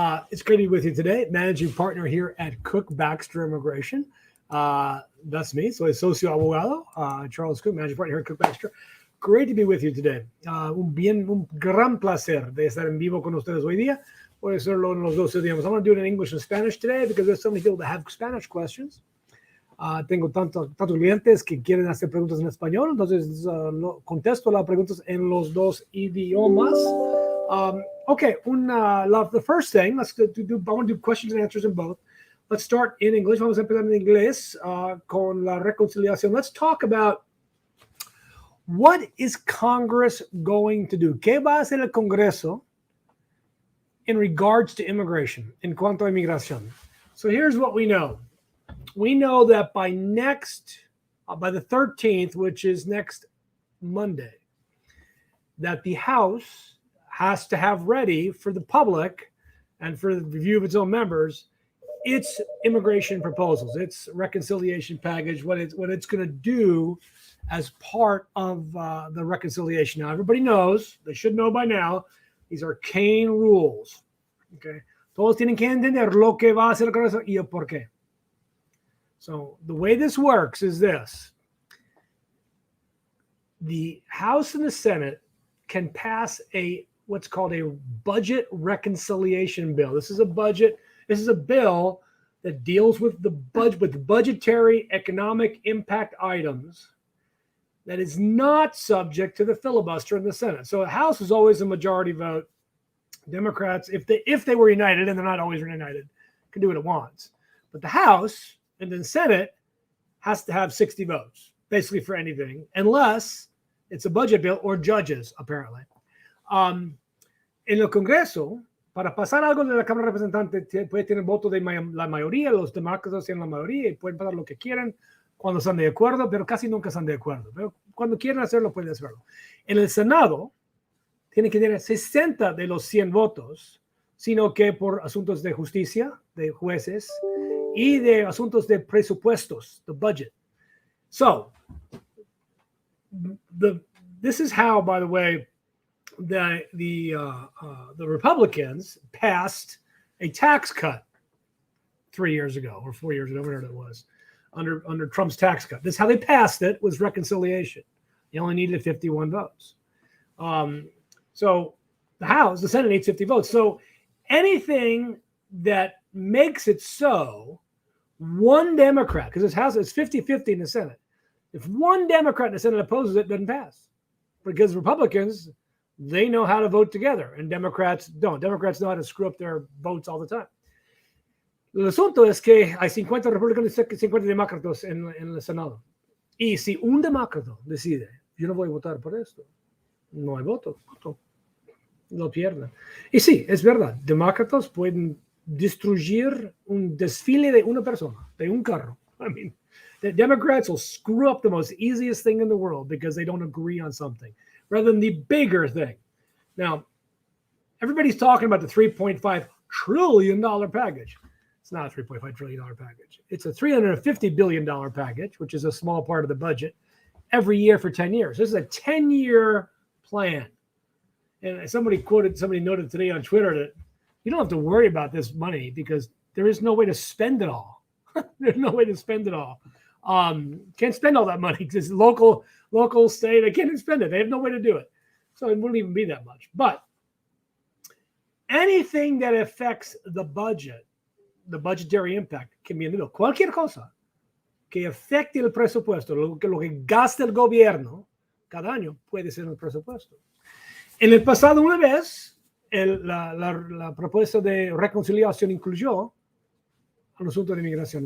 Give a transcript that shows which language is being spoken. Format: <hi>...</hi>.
<en>It's great to be with you today, managing partner here at Cook Baxter Immigration. That's me.</en> <es>Soy socio abogado,</es> <en>Charles Cook, managing partner here at Cook Baxter. Great to be with you today.</en> <es>Un gran placer de estar en vivo con ustedes hoy día. Voy a hacerlo en los dos idiomas.</es> <en>I'm going to do it in English and Spanish today because there's so many people that have Spanish questions.</en> <es>Tengo tantos clientes que quieren hacer preguntas en español, entonces contesto las preguntas en los dos idiomas.</es> <en>Okay, the first thing, I want to do questions and answers in both. Let's start in English.</en> <es>Vamos a empezar en inglés con la reconciliación.</es> <en>Let's talk about what is Congress going to do.</en> <es>¿Qué va a hacer el Congreso</es> <en>in regards to immigration,</en> <es>en cuanto a inmigración?</es> <en>So here's what we know. We know that by the 13th, which is next Monday, that the House has to have ready for the public and for the review of its own members its immigration proposals, its reconciliation package, what it's going to do as part of the reconciliation. Now, everybody knows, they should know by now, these are kane rules.</en> <es>Okay, todos tienen que entender lo que va a hacer el Congreso y el por qué.</es> <en>So the way this works is this. The House and the Senate can pass what's called a budget reconciliation bill. This is a bill that deals with the budgetary economic impact items that is not subject to the filibuster in the Senate. So the House is always a majority vote. Democrats, if they were united, and they're not always united, can do what it wants. But the House and the Senate has to have 60 votes, basically for anything, unless it's a budget bill or judges, apparently.</en> <es>En el Congreso, para pasar algo de la Cámara de Representantes, puede tener voto de la mayoría, los demócratas tienen la mayoría y pueden pasar lo que quieran cuando están de acuerdo, pero casi nunca están de acuerdo. Pero cuando quieren hacerlo, pueden hacerlo. En el Senado, tiene que tener 60 de los 100 votos, sino que por asuntos de justicia, de jueces, y de asuntos de presupuestos, the budget.</es> <en>So, this is how, by the way, the Republicans passed a tax cut 3 years ago or 4 years ago, whatever it was, under Trump's tax cut. This is how they passed it, was reconciliation. You only needed 51 votes. So the Senate needs 50 votes. So anything that makes it so, one Democrat, because this House is 50-50 in the Senate, if one Democrat in the Senate opposes it, it doesn't pass. Because Republicans, they know how to vote together, and Democrats don't. Democrats know how to screw up their votes all the time.</en> <es>El asunto es que hay 50 republicanos y 50 demócratas en el Senado. Y si un demócrata decide, yo no voy a votar por esto, no hay voto. Lo pierden. Y sí, es verdad, demócratas pueden destruir un desfile de una persona, de un carro.</es> <en>I mean, the Democrats will screw up the most easiest thing in the world because they don't agree on something, rather than the bigger thing. Now, everybody's talking about the $3.5 trillion package. It's not a $3.5 trillion package. It's a $350 billion package, which is a small part of the budget, every year for 10 years. This is a 10-year plan. And somebody noted today on Twitter that you don't have to worry about this money because there is no way to spend it all. There's no way to spend it all. Can't spend all that money because local, state, they can't even spend it. They have no way to do it. So it wouldn't even be that much. But anything that affects the budget, the budgetary impact, can be in the middle.</en> <es>Cualquier cosa que afecte el presupuesto, lo que gasta el gobierno cada año, puede ser el presupuesto. En el pasado, una vez, la propuesta de reconciliación incluyó el asunto de inmigración.</es>